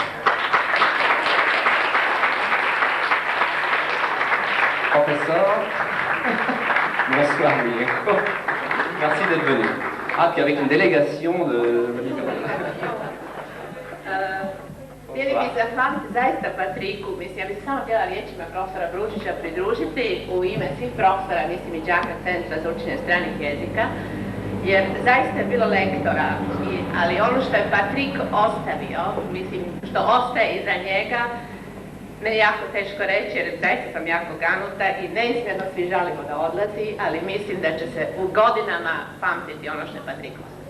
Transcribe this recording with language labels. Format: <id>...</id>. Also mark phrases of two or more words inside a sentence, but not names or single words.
<fr>Professeur, bonsoir Milienko, merci d'être venu. Ah, puis avec une délégation de...</fr> <hr>Htjeli bi zahvaliti zaista Patriku, mislim, ja bih samo htjela riječima profesora Bručića pridružiti u ime svih profesora, mislim i đaka Centra za učenje stranih jezika, jer zaista je bilo lektora, ali ono što je Patrik ostavio, mislim, što ostaje iza njega, meni je jako teško reći jer zaista sam jako ganuta i neizmjerno svi žalimo da odlazi, ali mislim da će se u godinama pamtiti ono što je Patrik ostavio.</hr>